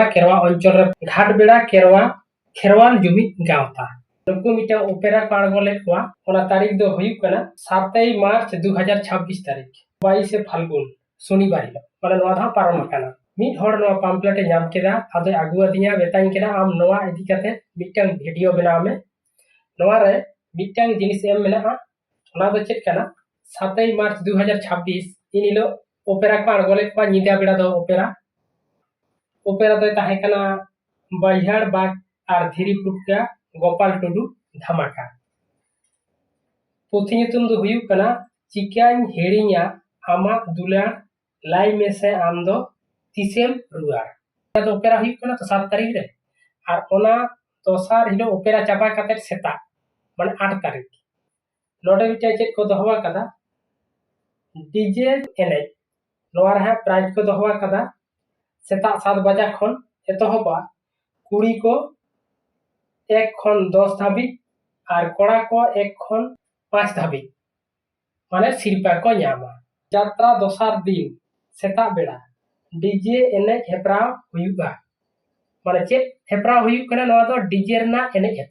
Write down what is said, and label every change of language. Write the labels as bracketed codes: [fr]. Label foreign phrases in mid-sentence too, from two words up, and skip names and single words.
[sat] केरवा अंचल घाटबेड़ा केरवा खेरवाल जुमित गावता नुकु मिटा ओपेरा को आड़गोले कोआ ओना तारीख दो हुयुक कना 7 मार्च 2026 तारीख 22 फाल्गुन शनिवार हिलो माने नोआ धा पारम कना मिट हर नोआ पम्पलेट नाम केदा आदे आगु अदिया बेताइन केदा आम नोआ इदी कते मिटन वीडियो बनाव में नोआ रे मिटन जिनिस एम मेना ओना दो चेक कना 7 मार्च 2026 इन हिलो ओपेरा को आड़गोले कोआ निदा बेड़ा दो ओपेरा दो ताहे कना बाइहाड़ बाग और धीरी पुटका गोपाल टुडू धमाका पुथी ᱧᱩᱛᱩᱢ दो हुयुक कना चिकान हेड़िया आमा दुलार लाई में से आम दो तीसेम रुआर तो ओपेरा हुयुक कना तो 7 तारीख रे और ओना दोसार हिलो ओपेरा चाबा कते सेता माने 8 तारीख नोडे मिटा चेक को दोहवा कदा डीजे एने नोआ रहा प्राइज को दोहवा कदा सेता 7 बजा खन एतोहबा कुड़ी को 1 खन 10 धाबी और कोड़ा को 1 खन 5 धाबी माने सिरपा को न्यामा यात्रा दोसार दिन सेता बेड़ा डीजे एने हेपरा हुयुगा माने चेक हेपरा हुयुग कना नोआ दो डीजे रना एने